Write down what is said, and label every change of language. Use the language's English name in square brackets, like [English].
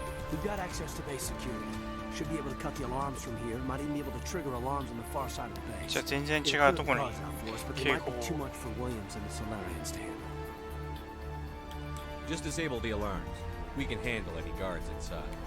[English] We've got access to base security. Should be able to cut the alarms from here. Might even be able to trigger alarms on the far side of the base. [Japanese] じゃあ全然違うところに警報を。 [English] Too much for Williams and the Solarians to handle. Just disable the alarms. We can handle any guards inside.